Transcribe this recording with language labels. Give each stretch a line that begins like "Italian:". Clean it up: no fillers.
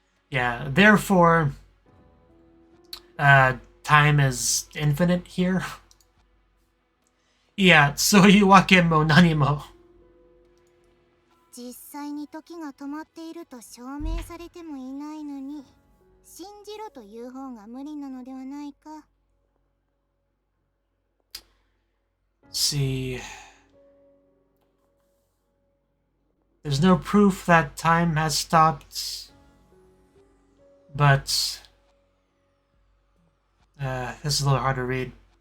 English: Yeah, therefore, time is infinite here.
Japanese: Yeah, そういうわけも何も. 実際に時が止まっていると証明されてもいないのに、信じろという方が無理なのではないか.
English: See, there's no proof that time has stopped, but this is a little hard to read.